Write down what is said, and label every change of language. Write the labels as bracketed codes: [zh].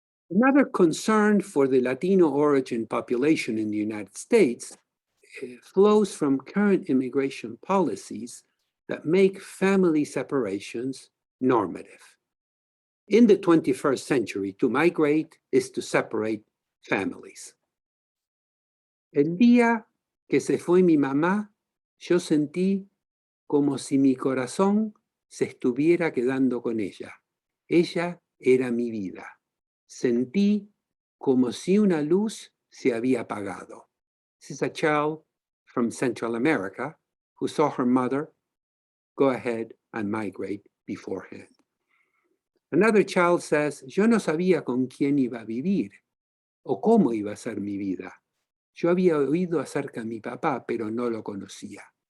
[en] Another concern for the Latino origin population in the United States flows from current immigration policies that make family separations normative. In the 21st century, to migrate is to separate families. [es] El día que se fue mi mamá, yo sentí como si mi corazón se estuviera quedando con ella. Ella era mi vida. Sentí como si una luz se había apagado. [en] This is a child from Central America who saw her mother go ahead and migrate beforehand. Another child says, [es] yo no sabía con quién iba a vivir o cómo iba a ser mi vida. Yo había oído acerca de mi papá, pero no lo conocía.